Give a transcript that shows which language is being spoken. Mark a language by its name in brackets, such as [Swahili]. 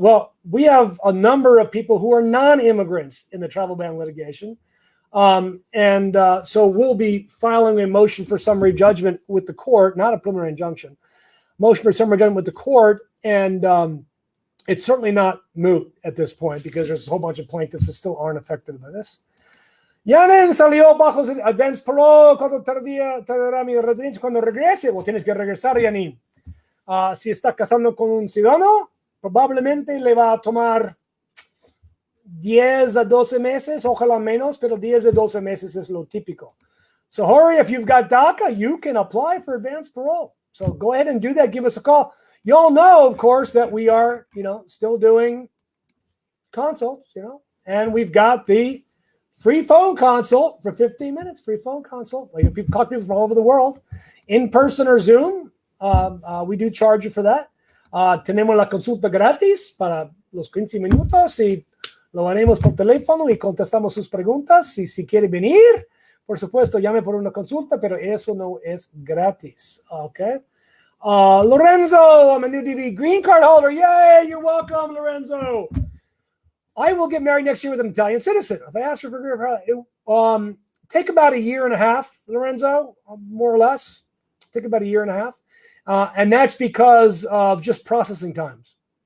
[English] Well, we have a number of people who are non-immigrants in the travel ban litigation. So we'll be filing a motion for summary judgment with the court, not a preliminary injunction, motion for summary judgment with the court. And it's certainly not moot at this point because there's a whole bunch of plaintiffs that still aren't affected by this. [Spanish] Yanen salió bajo advance parole cuando tardará mi residencia cuando regrese. Vos tienes que regresar, Yanin. Si está casando con un ciudadano, probablemente le va a tomar 10 a 12 meses, ojalá menos, pero 10 a 12 meses es lo típico. [English] So hurry, if you've got DACA, you can apply for advanced parole. So go ahead and do that. Give us a call. You all know, of course, that we are, still doing consults, and we've got the free phone consult for 15 minutes, free phone consult. Like people talk to people from all over the world, in person or Zoom. We do charge you for that. [Spanish] Tenemos la consulta gratis para los 15 minutos y lo haremos por teléfono y contestamos sus preguntas. Si quiere venir, por supuesto, llame por una consulta, pero eso no es gratis. [English] Okay. Lorenzo, I'm a new DV green card holder. Yay, you're welcome, Lorenzo. I will get married next year with an Italian citizen. If I ask her for green card, it take about a year and a half, Lorenzo, more or less. Take about a year and a half. And that's because of just processing times.